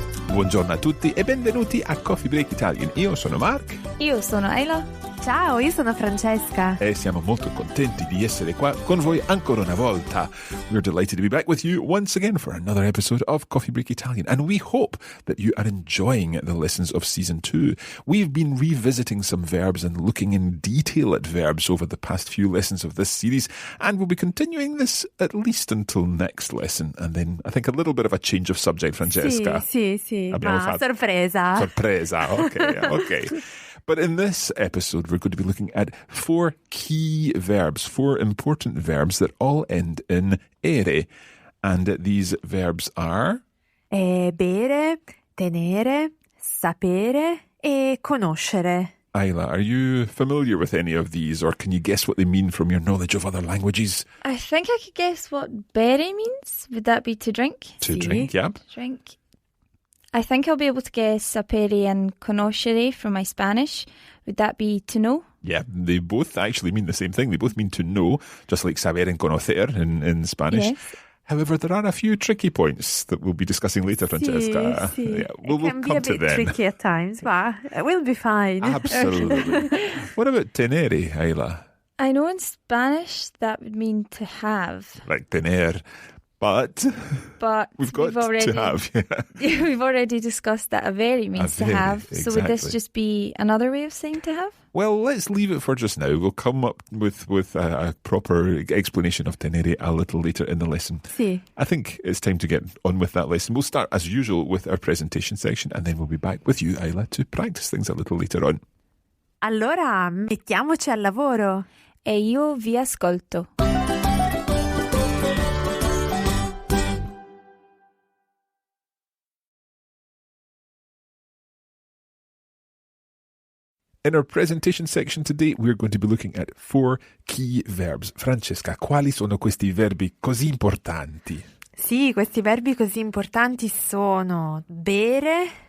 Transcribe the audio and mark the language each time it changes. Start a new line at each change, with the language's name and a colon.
Italian: Buongiorno a tutti e benvenuti a Coffee Break Italian. Io sono Mark. Io sono Isla. Ciao, io sono Francesca. E siamo molto contenti di essere qua con voi ancora una volta.
English: We're delighted to be back with you once again for another episode of Coffee Break Italian. And we hope that you are enjoying the lessons of Season 2. We've been revisiting some verbs and looking in detail at verbs over the past few lessons of this series. And we'll be continuing this at least until next lesson. And then I think a little bit of a change of subject, Francesca.
Italian: Sì. Ma sorpresa. Sorpresa, okay.
English: But in this episode, we're going to be looking at 4 key verbs, 4 important verbs that all end in ere. And these verbs are...
Italian: bere, tenere, sapere e conoscere.
English: Isla, are you familiar with any of these, or can you guess what they mean from your knowledge of other languages? I think I could guess what bere means. Would that be to drink? To drink, yeah. Drink. I think I'll be able to guess sapere and conoscere from my Spanish. Would that be to know? Yeah, they both actually mean the same thing. They both mean to know, just like saber and conocer in Spanish. Yes. However, there are a few tricky points that we'll be discussing later, Francesca.
Italian: Sì.
English: Yeah, we'll It can be come a to bit them. tricky at times, but we'll be fine. Absolutely. What about tenere, Isla? I know in Spanish that would mean to have. Like tener. But we've got to have. Yeah. We've already discussed that a very means to have. Exactly. So would this just be another way of saying to have? Well, let's leave it for just now. We'll come up with a proper explanation of tenere a little later in the lesson.
Italian: Sì.
English: I think it's time to get on with that lesson. We'll start, as usual, with our presentation section, and then we'll be back with you, Isla, to practice things a little later on.
Italian: Allora, mettiamoci al lavoro. E io vi ascolto.
English: In our presentation section today, we're going to be looking at 4 key verbs.
Italian: Francesca, quali sono questi verbi così importanti? Sì, questi verbi così importanti sono bere,